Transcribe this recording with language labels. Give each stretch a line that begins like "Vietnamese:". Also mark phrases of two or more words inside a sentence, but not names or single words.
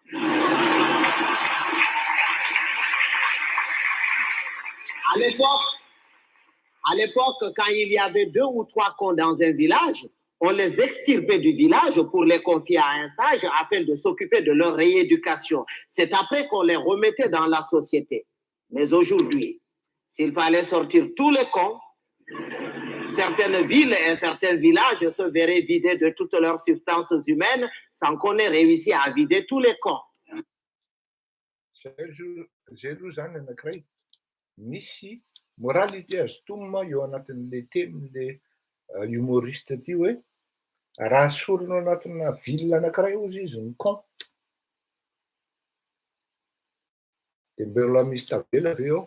French: À l'époque, quand il y avait 2 ou 3 cons dans un village, on les extirpait du village pour les confier à un sage afin de s'occuper de leur rééducation. C'est après qu'on les remettait dans la société. Mais aujourd'hui, s'il fallait sortir tous les cons, certaines villes et certains villages se verraient vidés de toutes leurs substances humaines sans qu'on ait réussi à vider tous les cons.
Malagasy: Misy moralité azo tomma eo anatin'le tenin'le humoriste ty hoe raha sorona anatina ville anankiray ozy izy ny con. Dia mbola misy tavela avy eo.